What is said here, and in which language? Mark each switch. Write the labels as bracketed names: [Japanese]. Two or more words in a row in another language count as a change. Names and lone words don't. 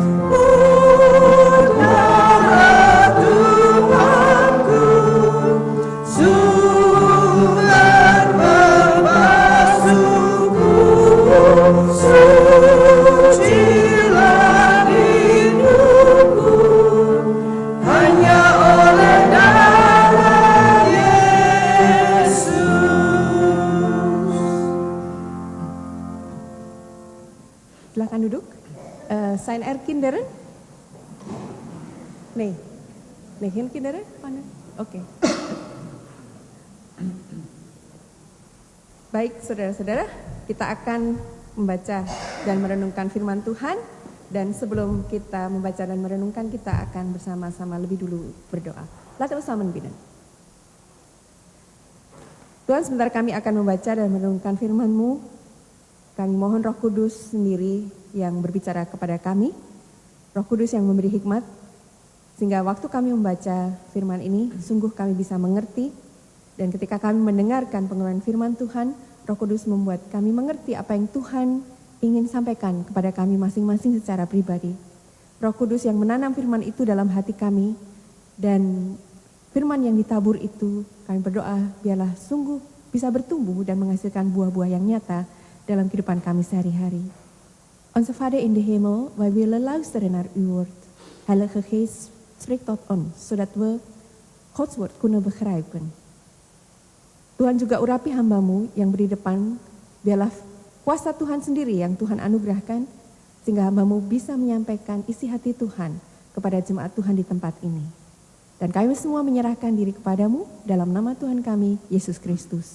[Indonesian] Darah Tuhanku, sumber pembasuhku, sucilah hidupku hanya oleh darah Yesus. Silakan duduk. [Dutch] Sein kinderen? Nee. Nee, geen kinderen? [Indonesian] Oke. Baik, saudara-saudara, kita akan membaca dan merenungkan firman Tuhan. Dan sebelum kita membaca dan merenungkan, kita akan bersama-sama lebih dulu berdoa. [Dutch] Laten we samen bidden. [Indonesian] Tuhan, sebentar kami akan membaca dan merenungkan firman-Mu. Kami mohon Roh Kudus sendiri yang berbicara kepada kami. Roh Kudus yang memberi hikmat, sehingga waktu kami membaca firman ini, sungguh kami bisa mengerti. Dan ketika kami mendengarkan pengeluaran firman Tuhan, Roh Kudus membuat kami mengerti apa yang Tuhan ingin sampaikan kepada kami masing-masing secara pribadi. Roh Kudus yang menanam firman itu dalam hati kami, dan firman yang ditabur itu kami berdoa biarlah sungguh bisa bertumbuh dan menghasilkan buah-buah yang nyata dalam kehidupan kami sehari-hari. [Dutch] Onze Vader in de hemel, wij willen luisteren naar uw woord. Heilige Geest, spreek tot ons, zodat we Gods woord kunnen begrijpen. [Indonesian] Tuhan juga urapi hamba-Mu yang beri depan, biarlah kuasa Tuhan sendiri yang Tuhan anugerahkan, sehingga hamba-Mu bisa menyampaikan isi hati Tuhan kepada jemaat Tuhan di tempat ini. Dan kami semua menyerahkan diri kepadamu dalam nama Tuhan kami, Yesus Kristus.